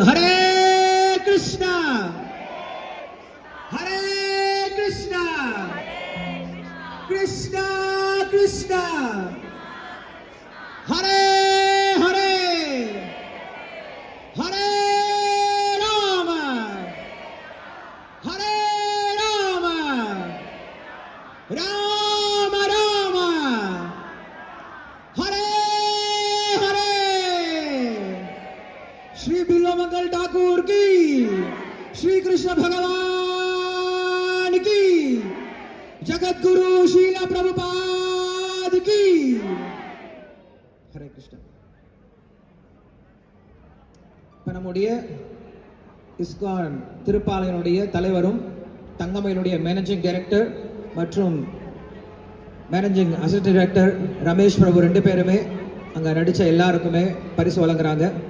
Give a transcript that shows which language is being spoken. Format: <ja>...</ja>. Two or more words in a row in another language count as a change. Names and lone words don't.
<sa>हरे कृष्ण, हरे कृष्ण, कृष्ण कृष्ण, हरे हरे, हरे राम, हरे राम, राम राम, हरे हरे.</sa> <hi>श्री बिल्वमंगल ठाकुर की, श्री कृष्ण भगवान की, जगत गुरु शीला प्रभुपाद की.</hi> <sa>हरे कृष्ण.</sa> <ta>இப்போ நம்முடைய இஸ்கான் திருப்பாளையனுடைய தலைவரும் தங்கமயிலுடைய</ta> <en>managing director</en> <ta>மற்றும்</ta> <en>managing assistant director</en> <ta>ரமேஷ் பிரபு 2 பேருமே அங்கே நடித்த எல்லாருக்குமே பரிசு வழங்குறாங்க.</ta>